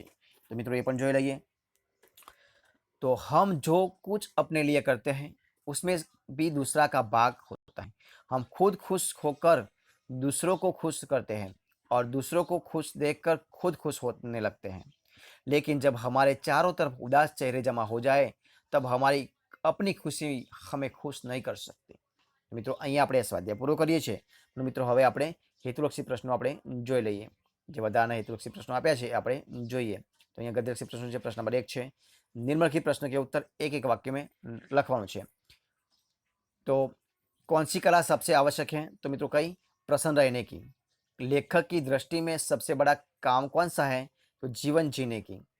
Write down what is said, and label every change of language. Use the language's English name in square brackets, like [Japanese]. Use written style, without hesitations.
[Hindi] तो मित्रों ये [Gujarati] पण જોઈ લઈએ। [Hindi] तो हम जो कुछ अपने लिए करते हैं उसमें भी दूसरा का भाग होता है। हम खुद खुश होकर दूसरों को खुश करते हैं और दूसरों को खुश देखकर खुद खुश होने लगते हैं। लेकिन जब हमारे चारों तरफ उदास चेहरे जमा हो जाए तब हमारी अपनी खुशी हमें खुश नहीं कर सकती। [Gujarati] મિત્રો અહીંયા આપણે સ્વાધ્યાય પૂરો કરીએ છીએ। મિત્રો હવે આપણે હેતુલક્ષી પ્રશ્નો આપણે જોઈ લઈએ। જે વધારાના હેતુલક્ષી પ્રશ્નો આપ્યા છે એ આપણે જોઈએ। તો અહીંયા ગદ્યલક્ષી પ્રશ્નો છે। પ્રશ્ન નંબર 1 છે, [Hindi] निम्नलिखित प्रश्न के उत्तर एक एक वाक्य में [Gujarati] લખવાનું છે। [Hindi] तो कौन सी कला सबसे आवश्यक है। तो मित्रों कई, प्रसन्न रहने की। लेखक की दृष्टि में सबसे बड़ा काम कौन सा है। तो जीवन जीने की।